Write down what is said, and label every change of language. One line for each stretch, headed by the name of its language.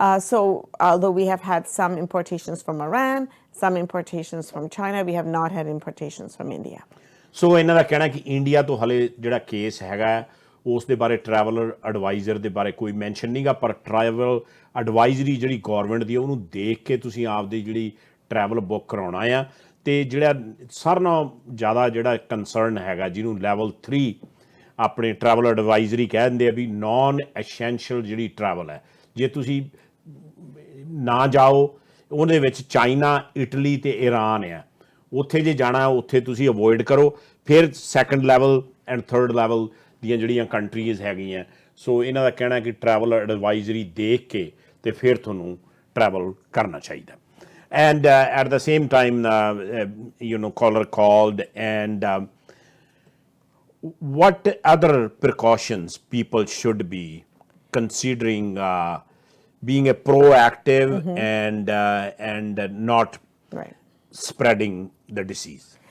English: So although we have had some importations from Iran, some importations from China, we have not had importations from India.
Punjabi: ਸੋ ਇਹਨਾਂ ਦਾ ਕਹਿਣਾ ਕਿ India ਤੋਂ ਹਲੇ ਜਿਹੜਾ case ਹੈਗਾ ਉਸ ਦੇ ਬਾਰੇ ਟਰੈਵਲਰ ਐਡਵਾਈਜ਼ਰ ਦੇ ਬਾਰੇ ਕੋਈ ਮੈਂਸ਼ਨ ਨਹੀਂਗਾ, ਪਰ ਟਰੈਵਲ ਐਡਵਾਈਜ਼ਰੀ ਜਿਹੜੀ ਗੌਰਮੈਂਟ ਦੀ ਉਹਨੂੰ ਦੇਖ ਕੇ ਤੁਸੀਂ ਆਪਦੀ ਜਿਹੜੀ ਟਰੈਵਲ ਬੁੱਕ ਕਰਾਉਣਾ ਆ। ਅਤੇ ਜਿਹੜਾ ਸਾਰਿਆਂ ਨਾਲੋਂ ਜ਼ਿਆਦਾ ਜਿਹੜਾ ਕੰਸਰਨ ਹੈਗਾ, ਜਿਹਨੂੰ ਲੈਵਲ 3 ਆਪਣੇ ਟਰੈਵਲ ਐਡਵਾਈਜ਼ਰੀ ਕਹਿ ਦਿੰਦੇ ਆ ਵੀ ਨੋਨ ਐਸੈਂਸ਼ੀਅਲ ਜਿਹੜੀ ਟਰੈਵਲ ਹੈ, ਜੇ ਤੁਸੀਂ ਨਾ ਜਾਓ ਉਹਦੇ ਵਿੱਚ ਚਾਈਨਾ, ਇਟਲੀ ਅਤੇ ਈਰਾਨ ਆ, ਉੱਥੇ ਜੇ ਜਾਣਾ ਉੱਥੇ ਤੁਸੀਂ ਅਵੋਇਡ ਕਰੋ। ਫਿਰ second level and third level ਦੀਆਂ ਜਿਹੜੀਆਂ ਕੰਟਰੀਜ਼ ਹੈਗੀਆਂ, ਸੋ ਇਹਨਾਂ ਦਾ ਕਹਿਣਾ ਕਿ ਟਰੈਵਲ ਐਡਵਾਈਜ਼ਰੀ ਦੇਖ ਕੇ ਅਤੇ ਫਿਰ ਤੁਹਾਨੂੰ ਟਰੈਵਲ ਕਰਨਾ ਚਾਹੀਦਾ।
English: And at the same time caller called, and what other precautions people should be considering being a proactive and not spreading the disease?